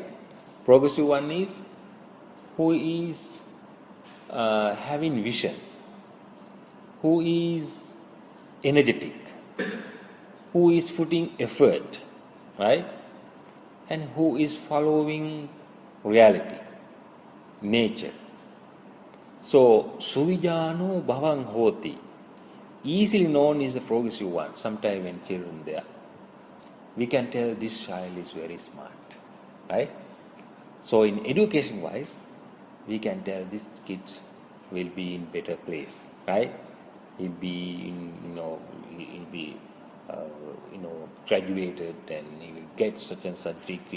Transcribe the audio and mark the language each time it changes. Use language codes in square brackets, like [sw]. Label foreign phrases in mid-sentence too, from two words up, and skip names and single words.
[en] Progressive one is who is having vision, who is energetic, who is putting effort, right? And who is following reality, nature. So, [pi] Suvijano bhavang hoti. [en] Easily known is the progressive one. Sometime when children there, we can tell this child is very smart, right? So in education wise, we can tell these kids will be in better place, right? He'll be he'll be graduated and he will get such and such degree.